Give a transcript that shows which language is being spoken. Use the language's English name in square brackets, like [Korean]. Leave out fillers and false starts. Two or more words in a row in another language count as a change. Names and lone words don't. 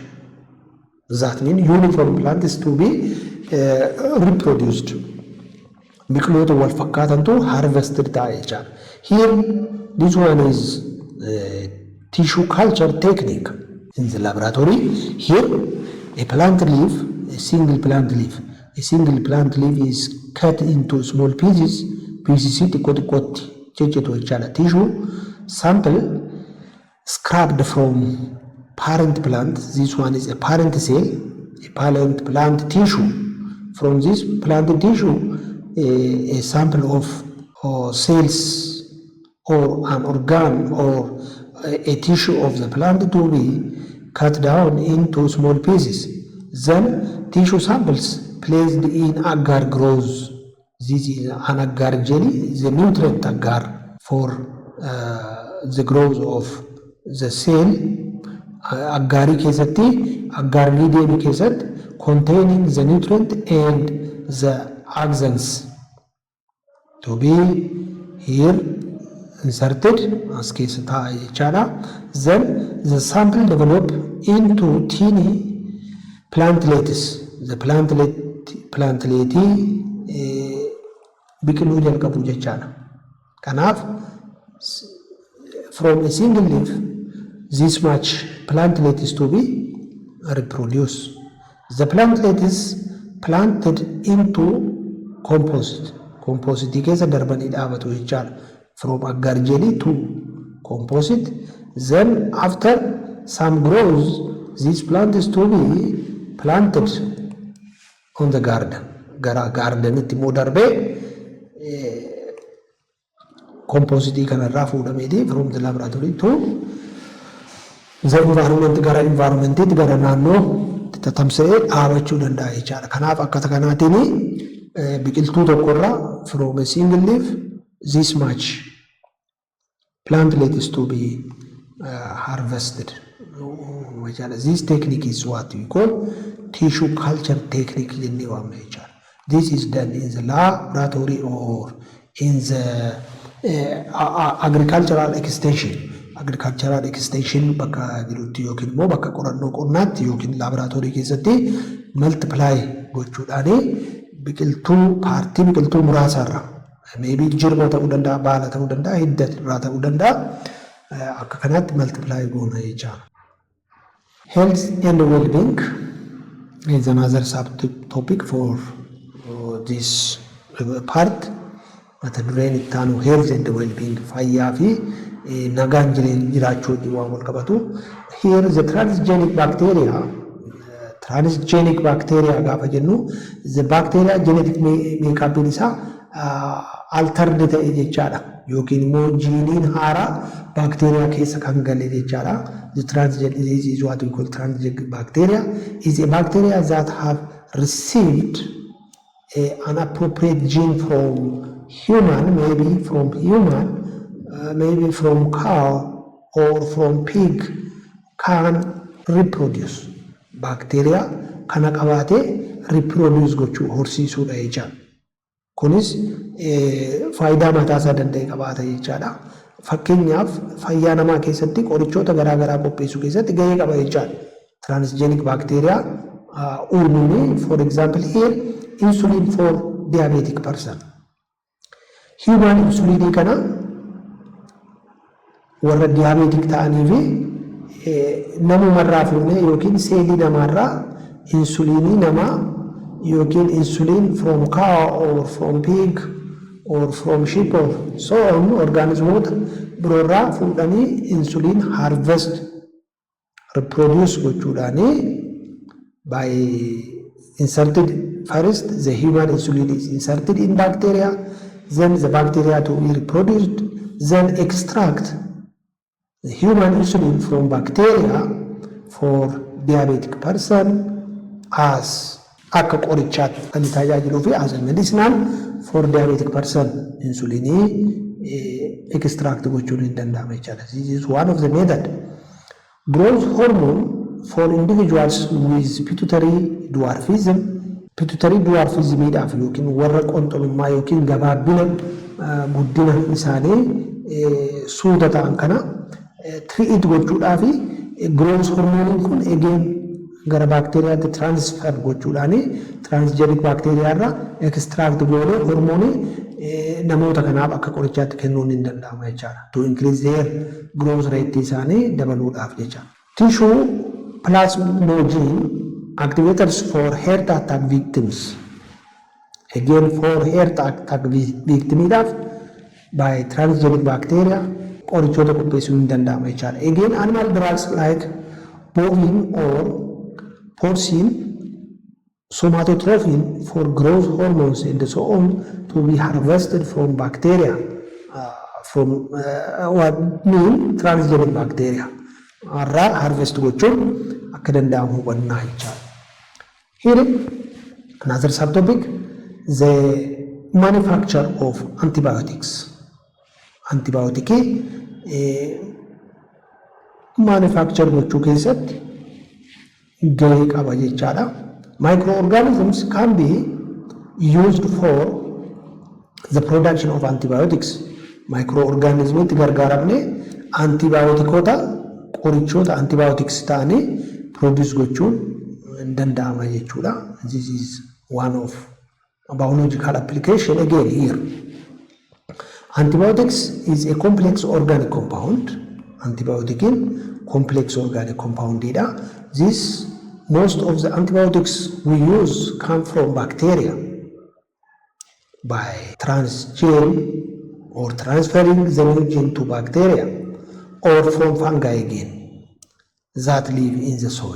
[English] That means uniform plants to be reproduced. [Oromo] Biqiloota wal fakkaatantu harvested ta'a jechaadha. [English] Here this one is tissue culture technique in the laboratory. Here a plant leaf, a single plant leaf is cut into small pieces [Oromo] xixiqqoo xiqqootti jechatu jechaadha. [English] Tissue sample scrapped from parent plant. This one is a parent cell, a parent plant tissue. From this plant tissue, a sample of cells or an organ or a tissue of the plant to be cut down into small pieces. Then tissue samples placed in agar grows. This is an agar jelly, the nutrient agar for the growth of the cell. [Oromo] Agari keessatti [English] agar medium keessatti containing the nutrient and the axons to be here inserted as [Oromo] keessa ta'a jechaadha. [English] Then the sample develop into teeny plantlets. The plantlet [Oromo] biqiluu jalqabu jechaadha. [English] Kanaaf from a single leaf this much plantlet is to be reproduced. The plantlet is planted into composite. [Oromo] Composite keessa darbanii dhaabatu jechaadha. [English] From agar jelly to composite. Then after some grows, this plant is to be planted on the garden. [Oromo] Gara garden itti immoo darbee composite kanarraa fuudhameeti [English] from the laboratory to the environment [Oromo] gara environment it gara naannoo tatamsa'ee dhaabachuu danda'a jechaadha. Kanaaf akkata kanaatiini biqiltuu tokkorraa [English] from a single leaf this much plantlet is to be harvested. This technique is what we call tissue culture technique. This is done in the laboratory or in the agricultural extension. Agricultural extension [Oromo] bakka jirutti yookiin immoo bakka qorannoo qonnaatti yookiin laboratory keessatti multiply gochuudhaani biqiltuu paartii biqiltuu muraasarra maybe jirma ta'uu danda'a, baala ta'uu danda'a, hidda irraa ta'uu danda'a, akka kanaatti multiply goona jechaadha. [English] Health and well-being is another subtopic for this part. [Oromo] Mata dureen itti aanu [English] health and well-being [Oromo] fayyaa fi nagaan jiraachuu waan wal qabatu. [English] Here the transgenic bacteria [Oromo] gaafa jennu [English] the bacteria genetic makeup [Oromo] isaa altered ta'e jechaadha yookiin immoo jiiniin haaraa bacteria keessa kan gale jechaadha. [English] The transgenic disease is what we call transgenic bacteria is a bacteria that have received an appropriate gene from human, maybe from cow or from pig, can reproduce. [Oromo] Bacteria kana qabaate reproduce gochuu horsiisuudha jechaadha. Kunis faayidaa mataa isaa danda'e qabaata jechaadha. Fakkeenyaaf fayyaa namaa keessatti qorichoota garaa garaa qopheessuu keessatti gahee qaba jechaadha. [English] Transgenic bacteria [Oromo] uumuun, [English] for example here insulin for diabetic person. Human insulin [Oromo] kana warra diabetic ta'anii fi namumarraa fuunee yookiin seelii namaarraa insulinii namaa yookiin [English] insulin from cow or from pig or from sheep or so on [Oromo] organismoota biroorraa fuudhanii [English] insulin harvest reproduce gochuudhaanii by inserted first the human insulin is inserted in bacteria, then the bacteria to be reproduced, then extract the human insulin from bacteria for diabetic person as [Oromo] akka qorichaatti kan tajaajiluu fi [English] as a medicinal for diabetic person [Oromo] insulinii extract gochuun hin danda'ama jechaadha. [English] This is one of the method. Growth hormone for individuals with pituitary dwarfism. [Oromo] Pituitary dwarfism idhaaf yookiin warra qonxolummaa yookiin gabaabbina guddina isaanii suuta ta'an kana treat gochuudhaaf [English] growth hormone [Oromo] kun again gara bacteriaatti transfer gochuudhaani [English] transgenic bacteria [Oromo] irraa extract goone hormone namoota kanaaf akka qorichaatti kennuun hin danda'ama jechaadha. [English] To increase their growth rate [Oromo] isaanii dabaluudhaaf jecha. [English] Tissue plasminogen activators for heart attack victims. Again for heart attack victims by transgenic bacteria [Oromo] qorichoota qopheessuu hin danda'ama jechaadha. [English] Again animal drugs like bovine or porcine somatotrophin for growth hormones and so on to be harvested from bacteria from what mean transgenic bacteria [Oromo] irraa harvest gochuun akka danda'amu hubannaa jechaadha. [English] Here another subtopic, the manufacture of antibiotics. [Oromo] Antibiotic manufacture gochuu keessatti gahee qaba jechaadha. [English] Microorganisms can be used for the production of antibiotics. [Oromo] Microorganisms gargaaramne antibioticota qorichoota antibiotics ta'anii produce gochuun danda'ama jechuudha. [English] This is one of biological application again here. Antibiotics is a complex organic compound. Antibiotic complex organic compound. Most of the antibiotics we use come from bacteria by transgene or transferring the new gene to bacteria or from fungi again that live in the soil.